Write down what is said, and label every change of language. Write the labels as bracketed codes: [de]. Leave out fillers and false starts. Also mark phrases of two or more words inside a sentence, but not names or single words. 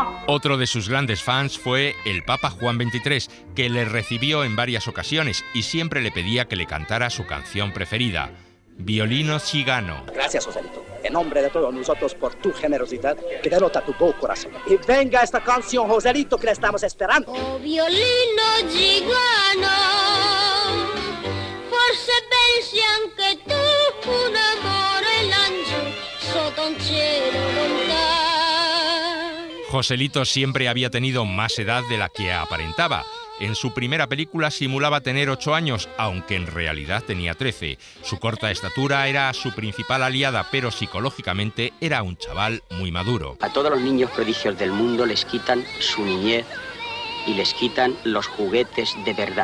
[es] Otro de sus grandes fans fue el Papa Juan XXIII, que le recibió en varias ocasiones y siempre le pedía que le cantara su canción preferida, Violino Cigano. Gracias, Joselito. En nombre de todos nosotros por tu generosidad que derrota tu buen corazón. Y venga esta canción, Joselito, que la estamos esperando. [it] Oh, violino gigano, forse pensi anche tu un amore laggiù sotto un cielo lontano. [es] Joselito siempre había tenido más edad de la que aparentaba. En su primera película simulaba tener 8 años, aunque en realidad tenía 13. Su corta estatura era su principal aliada, pero psicológicamente era un chaval muy maduro. A todos los niños prodigios del mundo les quitan su niñez y les quitan los juguetes de verdad.